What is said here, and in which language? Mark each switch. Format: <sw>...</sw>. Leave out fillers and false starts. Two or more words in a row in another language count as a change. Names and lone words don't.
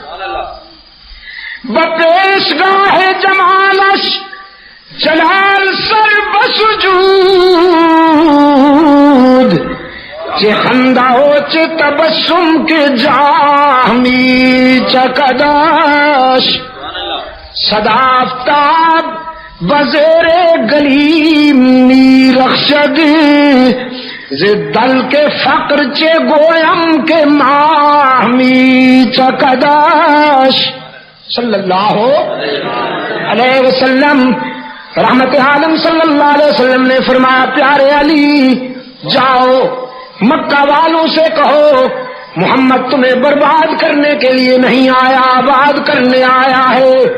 <fa>بپیشگاہ جمالش جلال سر بسجود، چه خنده و چه تبسم که جاه می چکدش. صدافتاب بزیر گلیم می رخشد، ز دل کے فقر چه گویم که ماه می چکدش.</fa> <ar>صلی اللہ علیہ وسلم.</ar> <ur>رحمت عالم</ur> <ar>صلی اللہ علیہ وسلم</ar> <ur>نے فرمایا پیارے علی جاؤ مکہ والوں سے کہو محمد تمہیں برباد کرنے کے لیے نہیں آیا، آباد کرنے آیا ہے.</ur>